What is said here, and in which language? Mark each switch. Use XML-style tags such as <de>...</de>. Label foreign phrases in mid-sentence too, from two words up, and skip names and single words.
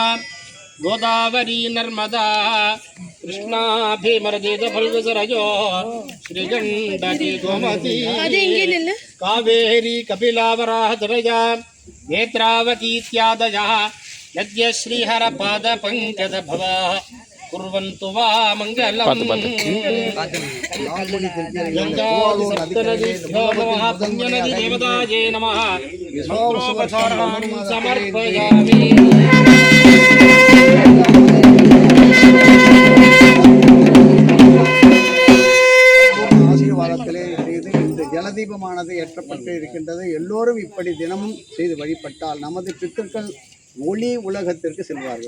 <sa>गोदावरी नर्मदा कृष्णा भीमरदेव फल्गुसरयो श्रीगंडकी गोमती कावेरी कपिलावराहतरया नेत्रावती इत्यादयः यद्य श्रीहरपादपङ्कजभवा कुर्वन्तु वा मङ्गलम् पुण्यनदी देवतायै नमः समर्पयामि</sa> <ta>ஆசீர்வாதத்திலே செய்து இந்த ஜலதீபமானது ஏற்றப்பட்டு இருக்கின்றது. எல்லோரும் இப்படி தினமும் செய்து வழிபட்டால் நமது பித்தர்கள் ஒளி உலகத்திற்கு செல்வார்கள்.</ta>